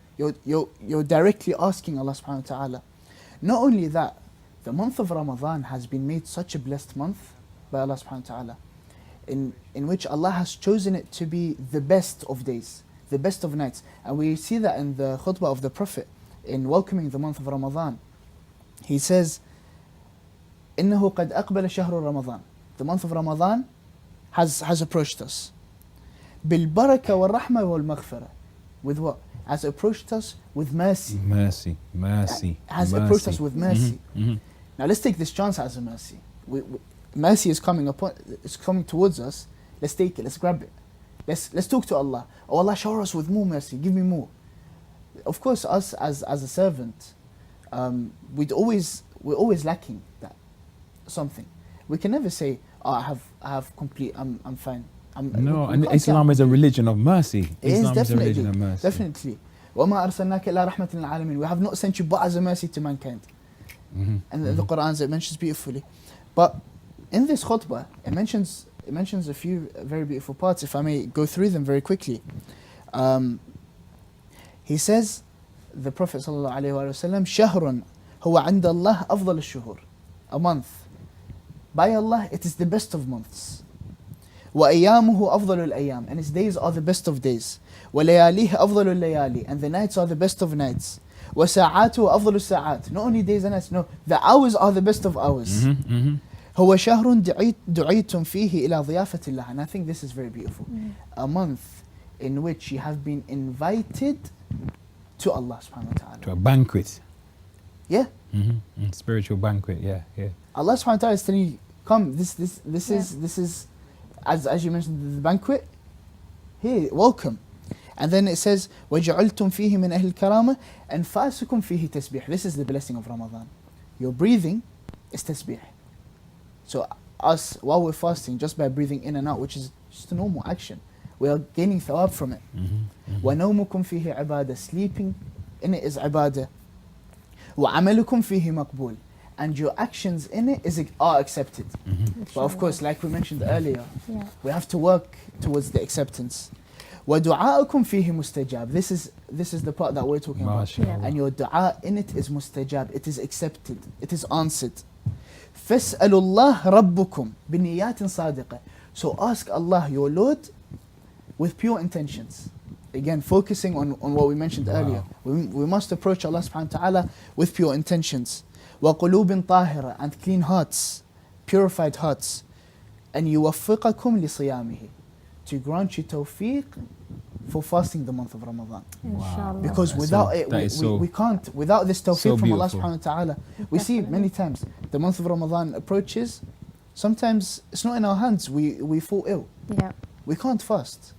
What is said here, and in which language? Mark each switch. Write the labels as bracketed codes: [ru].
[en] You're directly asking Allah subhanahu wa ta'ala. Not only that, the month of Ramadan has been made such a blessed month by Allah subhanahu wa ta'ala. in which Allah has chosen it to be the best of days, the best of nights. And we see that in the khutbah of the Prophet in welcoming the month of Ramadan. He says, [ar] إِنَّهُ قَدْ أَقْبَلَ شَهْرُ رَمَضَانِ. [en] The month of Ramadan has approached us. [ar] بِالْبَرَكَةِ وَالرَّحْمَةِ وَالْمَغْفِرَةِ. [en] With what? Has approached us with mercy. Mercy. Has approached us with mercy. Now let's take this chance as a mercy. Mercy is coming towards us. Let's take it. Let's grab it. Let's talk to Allah. Oh Allah, shower us with more mercy. Give me more. Of course, us as a servant, we're always lacking that something. We can never say, "Oh, I have complete. I'm fine." No, and Islam is a religion of mercy. Islam is a religion of mercy. Definitely. [ar] وَمَا أَرْسَلْنَاكَ إِلَّا رَحْمَةً لِلْعَالَمِينَ. [en] We have not sent you but as a mercy to mankind. And the Quran, it mentions beautifully. But in this khutbah, it mentions a few very beautiful parts. If I may go through them very quickly. He says, the Prophet [ar] ﷺ, شهر هو عند الله أفضل الشهور. [en] A month. By Allah, it is the best of months. [ar] وأيامه أفضل الأيام. [en] And its days are the best of days. [ar] ولياليه أفضل الليالي. [en] And the nights are the best of nights. [ar] وساعاته أفضل الساعات. [en] Not only days and nights, no. The hours are the best of hours. [ar] هو شهر دعيتم فيه إلى ضيافة الله. [en] And I think this is very beautiful. A month in which you have been invited to Allah subhanahu wa ta'ala. To a banquet. Yeah. Spiritual banquet, yeah. Allah subhanahu wa ta'ala is telling you, come, this is as you mentioned, the banquet. Here, welcome. And then it says, [ar] وَجَعَلْتُمْ فِيهِ مِنْ أَهْلِ الْكَرَامَةِ أَنْفَاسُكُمْ فِيهِ تَسْبِيحٌ. [en] This is the blessing of Ramadan. Your breathing is tasbih. So us, while we're fasting, just by breathing in and out, which is just a normal action, we are gaining thawab from it. [ar] وَنَوْمُكُمْ فِيهِ عِبَادَةٌ. [en] Sleeping in it is ibadah. [ar] وَعَمَلُكُمْ فِيهِ مَقْبُولٌ. [en] And your actions in it are accepted. But of course, like we mentioned earlier, we have to work towards the acceptance. [ar] وَدُعَاءُكُمْ فِيهِ مُسْتَجَابٌ. [en] This is the part that we're talking about. And your dua in it is mustajab. It is accepted. It is answered. [ar] فَاسْأَلُوا اللَّهَ رَبُّكُمْ بِنِيَّاتٍ صَادِقَةٍ. [en] So ask Allah, your Lord, with pure intentions. Again, focusing on what we mentioned earlier. We must approach Allah subhanahu wa ta'ala with pure intentions. [ar] وَقُلُوبٍ طَاهِرَةٍ. [en] And clean hearts, purified hearts. And [ar] يُوَفِّقَكُمْ لِصِيَامِهِ. [en] To grant you tawfiq for fasting the month of Ramadan. Inshallah. Because without it, we can't. Without this tawfiq from Allah subhanahu wa ta'ala, we see many times the month of Ramadan approaches. Sometimes it's not in our hands. We fall ill. Yeah. We can't fast.